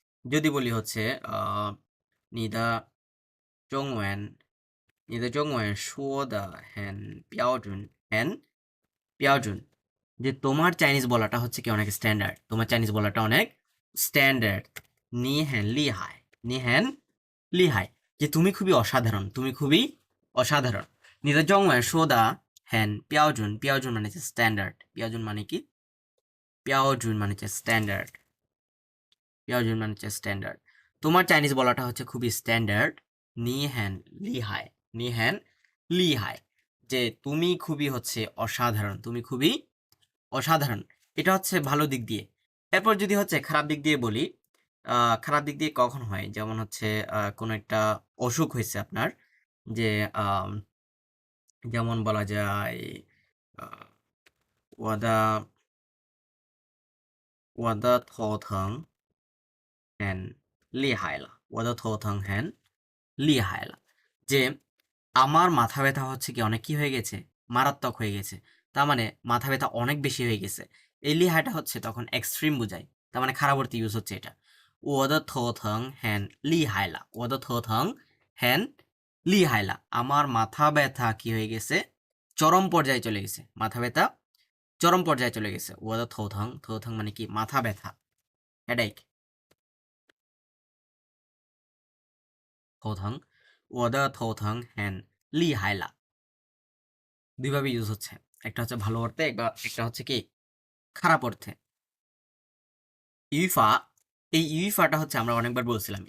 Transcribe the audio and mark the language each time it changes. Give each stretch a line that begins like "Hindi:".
Bangla: যদি বলি হচ্ছে আহ,
Chinese: 你的中文你的中文说的很标准很标准,
Bangla: যে তোমার চাইনিজ বলাটা হচ্ছে কি অনেক স্ট্যান্ডার্ড, তোমার চাইনিজ বলাটা অনেক স্ট্যান্ডার্ড।
Chinese: নি হ্যান লিহাই, নি হ্যান লিহাই,
Bangla: যে তুমি খুবই অসাধারণ, তুমি খুবই অসাধারণ।
Chinese: 你的中文说的很标准，标准
Bangla: মানে হচ্ছে স্ট্যান্ডার্ড,
Chinese: 标准
Bangla: মানে কি? 标准মানে হচ্ছে স্ট্যান্ডার্ড, 标准মানে হচ্ছে স্ট্যান্ডার্ড। তোমার চাইনিজ বলাটা হচ্ছে খুবই স্ট্যান্ডার্ড।
Chinese: নি হ্যান লিহাই, নি হ্যান লিহাই,
Bangla: যে তুমি খুবই হচ্ছে অসাধারণ, তুমি খুবই অসাধারণ। এটা হচ্ছে ভালো দিক দিয়ে। এরপর যদি হচ্ছে খারাপ দিক দিয়ে বলি, খারাপ দিক দিয়ে কখন হয়? যেমন হচ্ছে কোনো একটা অসুখ হয়েছে আপনার, যে আম, যেমন বলা যায় আহ,
Chinese: ওয়াদা ওয়াদা থং হ্যান লিহাইলা,
Bangla: ওয়াদা থং হ্যান লিহাইলা, যে আমার মাথা ব্যথা হচ্ছে কি অনেক কি হয়ে গেছে? মারাত্মক হয়ে গেছে। তার মানে মাথা ব্যথা অনেক বেশি হয়ে গেছে। এই লিহাইটা হচ্ছে তখন এক্সট্রিম বোঝায়। তার মানে খারাপ অর্থে ইউজ হচ্ছে এটা।
Chinese: 我的头疼很厉害了，我的头疼很厉害了,
Bangla: আমার মাথা ব্যথা কি হয়ে গেছে? চরম পর্যায়ে চলে গেছে। মাথা ব্যথা চরম পর্যায়ে চলে গেছে।
Chinese: 我的头疼, 头疼
Bangla: মানে কি? মাথা ব্যথা, হেডেক, 头疼。
Chinese: 我的头疼很厉害了,
Bangla: দুইভাবে ইউজ হচ্ছে। একটা হচ্ছে ভালো অর্থে, একটা হচ্ছে কি খারাপ অর্থে। ইউফা, এই ইউফাটা হচ্ছে আমরা অনেকবার বলছিলাম।